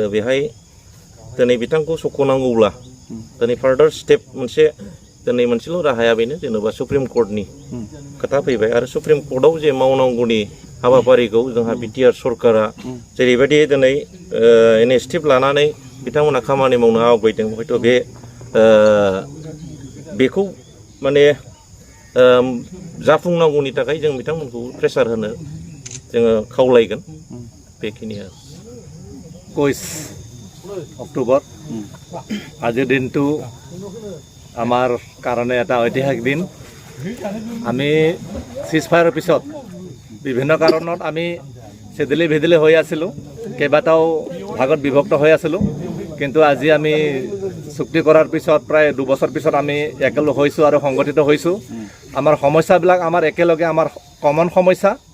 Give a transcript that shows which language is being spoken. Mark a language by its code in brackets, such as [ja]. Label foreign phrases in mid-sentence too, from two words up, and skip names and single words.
[brx] बेहाय दिनै बिथांखौ सख'नांगौब्ला दिनै फार्दार स्टेप मोनसे दिनै मोनसेल' राहाया बेनो जेनेबा सुप्रिम कर्टनि खोथा फैबाय आरो सुप्रिम कर्टआव जे मावनांगौनि हाबाफारिखौ जोंहा बिटिआर सरकारा जेरैबायदि दिनै इनिसिएटिभ लानानै बिथांमोना खामानि मावनो आवगायदों हयथ' बे बेखौ माने जाफुंनांगौनि थाखाय जों बिथांमोनखौ प्रेसार होनो जोङो खावलायगोन बेखिनिया [as] 21 অক্টোবৰ আজিৰ দিনটো আমাৰ কাৰণে এটা ঐতিহাসিক দিন আমি চিজফায়াৰৰ পিছত বিভিন্ন কাৰণত আমি চেদেলি ভেদেলি হৈ আছিলোঁ কেইবাটাও ভাগত বিভক্ত হৈ আছিলোঁ কিন্তু আজি আমি চুক্তি কৰাৰ পিছত প্ৰায় 2 বছৰ পিছত আমি একেলগ হৈছোঁ আৰু সংগঠিত হৈছোঁ আমাৰ সমস্যাবিলাক আমাৰ একেলগে আমাৰ কমন সমস্যা